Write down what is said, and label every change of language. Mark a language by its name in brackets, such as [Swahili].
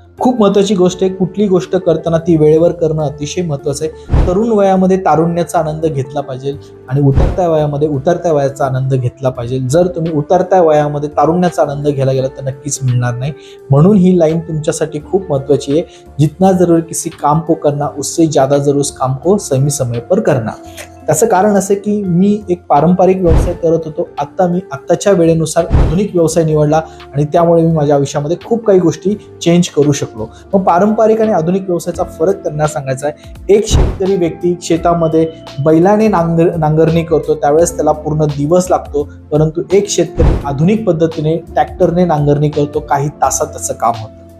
[Marathi] खूप महत्त्वाची गोष्ट आहे, कुठली गोष्ट करताना ती वेळेवर करणं अतिशय महत्त्वाचं आहे. तरुण वयामध्ये तारुण्याचा आनंद घेतला पाहिजे आणि उतरत्या वयामध्ये उतरत्या वयाचा आनंद घेतला पाहिजे. जर तुम्ही उतरत्या वयामध्ये तारुण्याचा आनंद घ्यायला गेला तर नक्कीच मिळणार नाही. म्हणून ही लाईन तुमच्यासाठी खूप महत्त्वाची आहे. [Hindi] जितना जरूर किसी काम को करना उससे ज्यादा जरूर उस काम को सही समय पर करना. [Marathi] त्याचं कारण असं की मी एक पारंपरिक व्यवसाय करत होतो, आता मी आत्ताच्या वेळेनुसार आधुनिक व्यवसाय निवडला आणि त्यामुळे मी माझ्या आयुष्यामध्ये खूप काही गोष्टी चेंज करू शकलो. मग पारंपरिक आणि आधुनिक व्यवसायाचा फरक त्यांना सांगायचा आहे. एक शेतकरी व्यक्ती शेतामध्ये बैलाने नांगरणी करतो, त्यावेळेस त्याला पूर्ण दिवस लागतो, परंतु एक शेतकरी आधुनिक पद्धतीने ट्रॅक्टरने नांगरणी करतो, काही तासात त्याचं काम होतं.